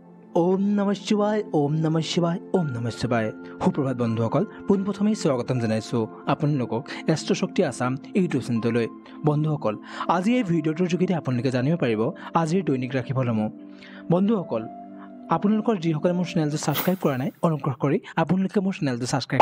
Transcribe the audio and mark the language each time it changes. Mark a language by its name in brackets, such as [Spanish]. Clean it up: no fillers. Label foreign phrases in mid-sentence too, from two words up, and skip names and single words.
[Sanskrit] ओम नमः शिवाय ओम नमः शिवाय [Assamese] ओम नमः शिवाय সুপ্ৰভাত বন্ধুসকল পোনপ্ৰথমে স্বাগতম জনাইছো আপোনালোকক এষ্ট্ৰশক্তি আসাম ইউটিউব চেনেললৈ বন্ধুসকল আজি এই ভিডিঅ'টোৰ যোগেদি আপোনালোকে জানিব পাৰিব আজিৰ দৈনিক ৰাশিফলসমূহ বন্ধুসকল আপোনালোকৰ যিসকলে মোৰ চেনেলটো সাবস্ক্ৰাইব কৰা নাই অনুগ্ৰহ কৰি আপোনালোকে মোৰ চেনেলটো সাবস্ক্ৰাইব